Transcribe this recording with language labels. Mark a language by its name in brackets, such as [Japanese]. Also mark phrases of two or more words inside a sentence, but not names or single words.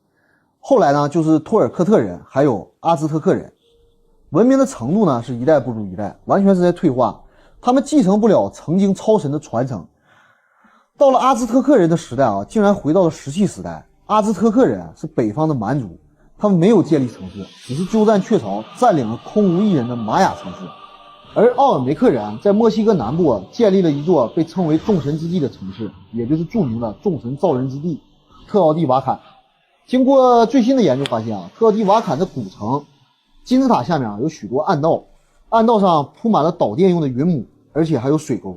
[Chinese] 後來呢，就是托爾克特人還有阿茲特克人。文明的程度呢是一代不如一代，完全是在退化，他們繼承不了曾經超神的傳承。到了阿茲特克人的時代竟然回到了石器時代。阿茲特克人是北方的蠻族，他們沒有建立城市，只是鳩佔鵲巢，佔領了空無一人的瑪雅城市。而奧爾梅克人在墨西哥南部建立了一座被稱為眾神之地的城市，也就是著名的眾神造人之地特奧蒂瓦坎。經過最新的研究發現特奧蒂瓦坎的古城金字塔下面有許多暗道，暗道上鋪滿了導電用的雲母，而且還有水溝。